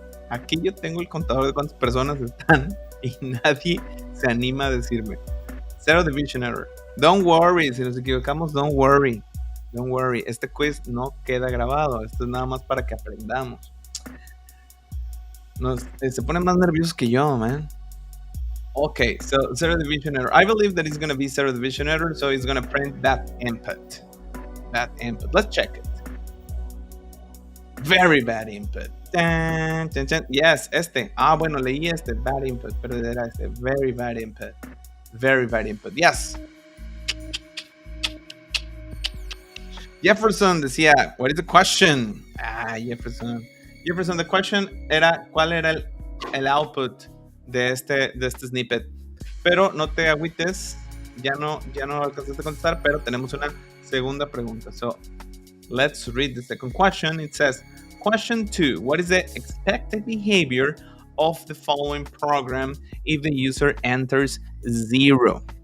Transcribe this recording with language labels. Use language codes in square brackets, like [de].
[es] Aquí yo tengo el contador de cuántas personas están y nadie se anima a decirme. [en] Zero division error. Don't worry, [es] si nos equivocamos, [en] don't worry. Don't worry. [es] Este quiz no queda grabado. Esto es nada más para que aprendamos. Se ponen más nerviosos que yo, man. [en] Okay, so zero division error. I believe that it's going to be zero division error, so it's going to print that input. Let's check it. Very bad input. [es] Yes, este. Bueno, leí este. [en] Bad input, [es] pero era este. [en] Very bad input. Very bad input. Yes. Jefferson decía, what is the question? [es] Jefferson, [en] the question [es] era, ¿cuál era el output de este snippet? Pero no te agüites, ya no alcanzaste a contestar, pero tenemos una segunda pregunta. [en] So, let's read the second question. It says, question 2, what is the expected behavior of the following program if the user enters 0?